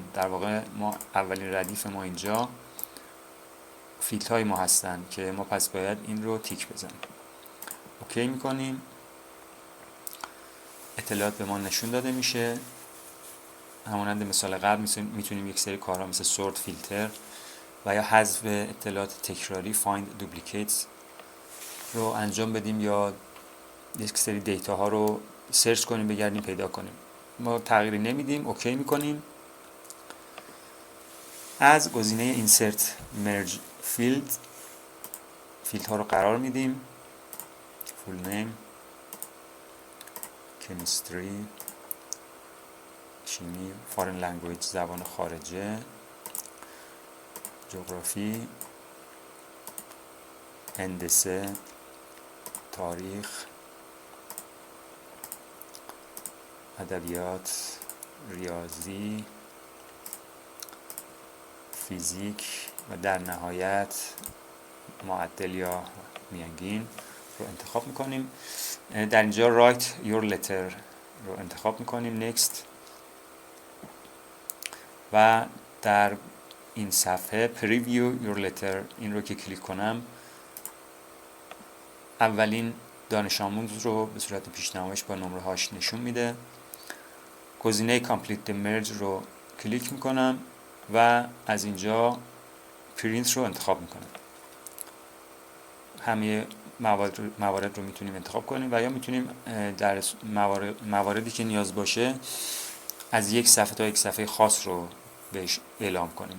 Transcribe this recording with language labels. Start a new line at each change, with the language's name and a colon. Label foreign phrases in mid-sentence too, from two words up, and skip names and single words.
Persian: در واقع ما اولین ردیف ما اینجا فیلد های ما هستن که ما پس باید این رو تیک بزنیم. اوکی میکنیم، اطلاعات به ما نشون داده میشه. همانند مثال قبل میتونیم یک سری کارها مثل سورت، فیلتر و یا حذف اطلاعات تکراری
English: find duplicates
Persian: رو انجام بدیم یا یک سری دیتا ها رو سرچ کنیم بگردیم پیدا کنیم. ما تغییری نمیدیم، اوکی میکنیم. از گزینه
English: insert merge
Persian: فیلد ها رو قرار میدیم.
English: full name، chemistry،
Persian: شیمی،
English: foreign language
Persian: زبان خارجه، جغرافی، هندسه، تاریخ، ادبیات، ریاضی، فیزیک و در نهایت معدل یا میانگین رو انتخاب میکنیم. در اینجا
English: write your letter
Persian: رو انتخاب میکنیم. next و در این صفحه
English: preview your letter
Persian: این رو که کلیک کنم اولین دانش آموز رو به صورت پیشنمایش با نمره هاش نشون میده. گزینه
English: complete the merge
Persian: رو کلیک میکنم و از اینجا پرینت رو انتخاب میکنم. همه موارد رو میتونیم انتخاب کنیم و یا میتونیم در مواردی که نیاز باشه از یک صفحه تا یک صفحه خاص رو بهش اعلام کنیم.